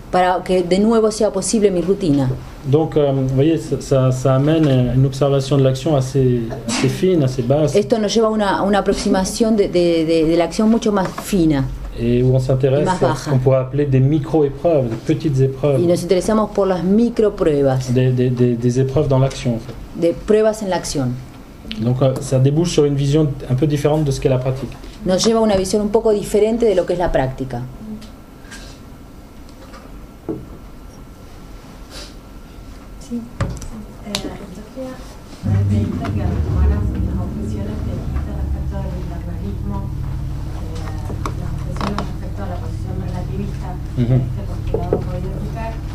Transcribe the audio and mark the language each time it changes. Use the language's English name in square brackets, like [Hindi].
[Spanish] Para que de nuevo sea posible mi rutina. [French] Donc, vous voyez, ça amène une observation de l'action assez fine, assez basse. [Spanish] Esto nos lleva a una aproximación de la acción mucho más fina. [French] Et où on s'intéresse à ce qu'on pourrait appeler des micro-épreuves, des petites épreuves. [Spanish] Y nos interesamos por las micropruebas. [French] Des épreuves dans l'action, en fait. [Spanish] De pruebas en la acción. [French] Donc, ça débouche sur une vision un peu différente de ce qu'est la pratique. [Spanish] Nos lleva a una visión un poco diferente de lo que es la práctica. Sí, la filosofía me pediste que retomaras las objeciones que dijiste respecto del internalismo, las objeciones respecto a la posición relativista de este postulado política.